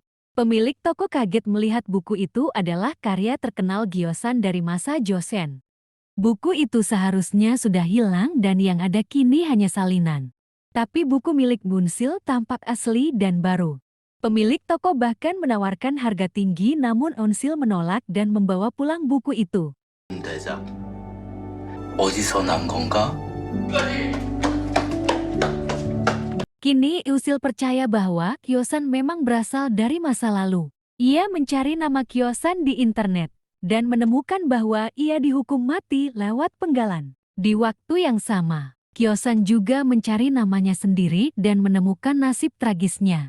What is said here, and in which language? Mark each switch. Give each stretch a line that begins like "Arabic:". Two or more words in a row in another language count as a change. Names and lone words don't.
Indonesian: Pemilik toko kaget melihat buku itu adalah karya terkenal Gyosan dari masa Joseon. Buku itu seharusnya sudah hilang dan yang ada kini hanya salinan. Tapi buku milik Aun Sil tampak asli dan baru. Pemilik toko bahkan menawarkan harga tinggi, namun Aun Sil menolak dan membawa pulang buku itu.
Korean: 대장, 어디서 난 건가?
Indonesian: Kini Eusil percaya bahwa Gyosan memang berasal dari masa lalu. Ia mencari nama Gyosan di internet dan menemukan bahwa ia dihukum mati lewat penggalan. Di waktu yang sama, Gyosan juga mencari namanya sendiri dan menemukan nasib tragisnya.